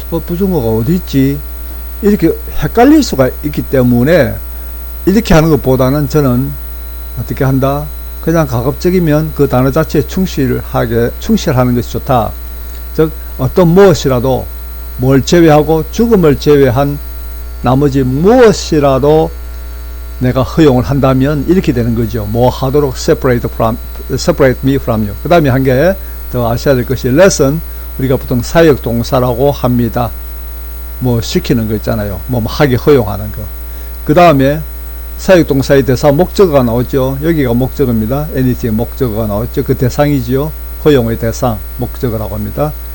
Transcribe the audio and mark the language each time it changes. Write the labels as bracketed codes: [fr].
[ko] 부정어가 어디 있지? 이렇게 헷갈릴 수가 있기 때문에 이렇게 하는 것보다는 저는 어떻게 한다? 그냥 가급적이면 그 단어 자체에 충실하는 것이 좋다. 즉, 어떤 무엇이라도, 뭘 제외하고 죽음을 제외한 나머지 무엇이라도 내가 허용을 한다면 이렇게 되는 거죠. [en] 뭐 하도록 separate me from you. [ko] 그 다음에 한 개 더 아셔야 될 것이 lesson. 우리가 보통 사역 동사라고 합니다. 뭐 시키는 거 있잖아요. 뭐 하기 허용하는 거. 그 다음에 사역 동사의 대사 목적어가 나오죠. 여기가 목적어입니다. anything 목적어가 나오죠. 그 대상이지요. 허용의 대상 목적어라고 합니다.